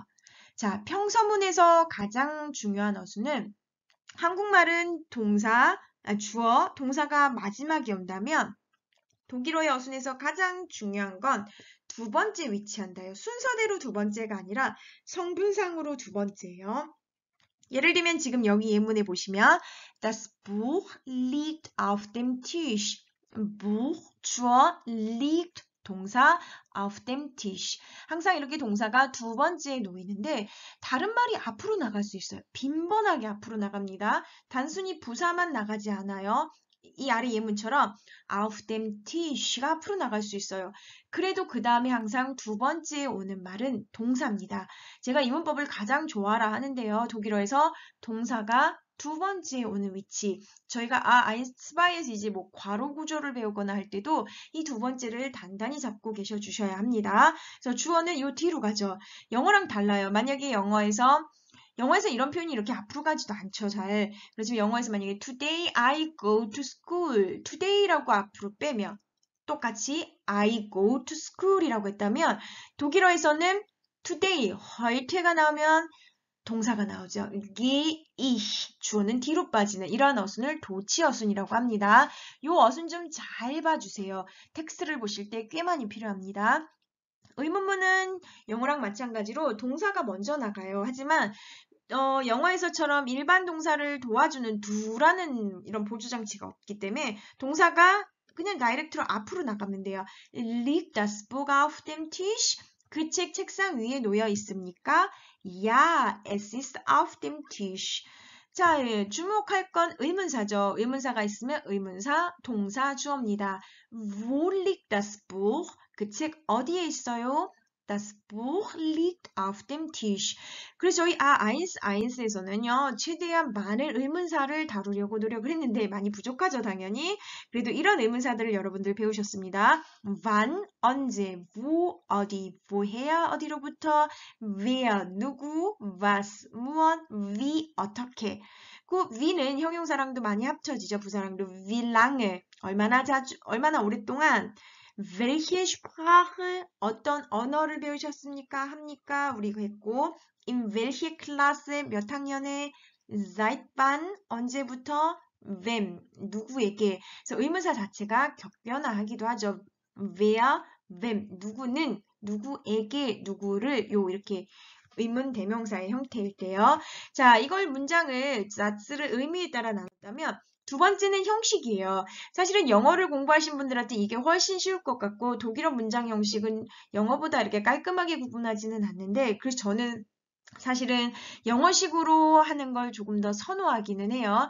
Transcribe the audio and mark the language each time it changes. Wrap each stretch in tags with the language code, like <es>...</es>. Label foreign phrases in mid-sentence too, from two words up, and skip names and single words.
<ko>자, 평서문에서 가장 중요한 어순은 한국말은 주어, 동사가 마지막에 온다면 독일어의 어순에서 가장 중요한 건 두 번째 위치한다요. 순서대로 두 번째가 아니라 성분상으로 두 번째예요. 예를 들면 지금 여기 예문에 보시면</ko> <de>Das Buch liegt auf dem Tisch. Buch, 주어, liegt, 동사, auf dem Tisch.</de> <ko>항상 이렇게 동사가 두 번째에 놓이는데 다른 말이 앞으로 나갈 수 있어요. 빈번하게 앞으로 나갑니다. 단순히 부사만 나가지 않아요. 이 아래 예문처럼</ko> <de>auf dem Tisch</de> <ko>가 앞으로 나갈 수 있어요. 그래도 그 다음에 항상 두 번째에 오는 말은 동사입니다. 제가 이 문법을 가장 좋아라 하는데요. 독일어에서 동사가 두 번째에 오는 위치. 저희가 아인스바이에서 이제 뭐 괄호 구조를 배우거나 할 때도 이 두 번째를 단단히 잡고 계셔 주셔야 합니다. 그래서 주어는 요 뒤로 가죠. 영어랑 달라요. 만약에 영어에서 이런 표현이 이렇게 앞으로 가지도 않죠, 잘. 그래서 영어에서 만약에</ko> <en>today I go to school,</en> <ko>today라고 앞으로 빼면 똑같이</ko> <en>I go to school</en> <ko>이라고 했다면 독일어에서는 today, heute 가 나오면 동사가 나오죠.</ko> <de>gehe ich,</de> <ko>주어는 뒤로 빠지는 이러한 어순을 도치 어순이라고 합니다. 이 어순 좀 잘 봐주세요. 텍스트를 보실 때 꽤 많이 필요합니다. 의문문은 영어랑 마찬가지로 동사가 먼저 나가요. 하지만 영어에서처럼 일반 동사를 도와주는 do라는 이런 보조장치가 없기 때문에 동사가 그냥 다이렉트로 앞으로 나가면 돼요.</ko> <de>Liegt das Buch auf dem Tisch?</de> <ko>그 책 책상 위에 놓여 있습니까?</ko> <de>Ja, es ist auf dem Tisch.</de> <ko>자, 주목할 건 의문사죠. 의문사가 있으면 의문사, 동사, 주어입니다.</ko> <de>Wo liegt das Buch?</de> <ko>그 책 어디에 있어요?</ko> <de>Das Buch liegt auf dem Tisch.</de> <ko>그래서 저희 아인스에서는요, 최대한 많은 의문사를 다루려고 노력을 했는데 많이 부족하죠, 당연히. 그래도 이런 의문사들을 여러분들 배우셨습니다. wann, 언제, wo, 어디, woher, 어디로부터, wer, 누구, was, 무엇, wie, 어떻게. 그 wie는 형용사랑도 많이 합쳐지죠, 부사랑도.</ko> <de>wie lange,</de> <ko>얼마나 오랫동안.</ko> <de>welche Sprache,</de> <ko>어떤 언어를 배우셨습니까? 합니까? 우리 했고,</ko> <de>in welche Klasse,</de> <ko>몇 학년에,</ko> <de>seit wann,</de> <ko>언제부터, wem, 누구에게. 그래서 의문사 자체가 격변화하기도 하죠.</ko> <de>wer, wem,</de> <ko>누구는, 누구에게, 누구를, 이렇게 의문 대명사의 형태일 때요. 자, 이걸 문장을, 자츠를 의미에 따라 나눴다면, 두 번째는 형식이에요. 사실은 영어를 공부하신 분들한테 이게 훨씬 쉬울 것 같고 독일어 문장 형식은 영어보다 이렇게 깔끔하게 구분하지는 않는데 그래서 저는 사실은 영어식으로 하는 걸 조금 더 선호하기는 해요.</ko>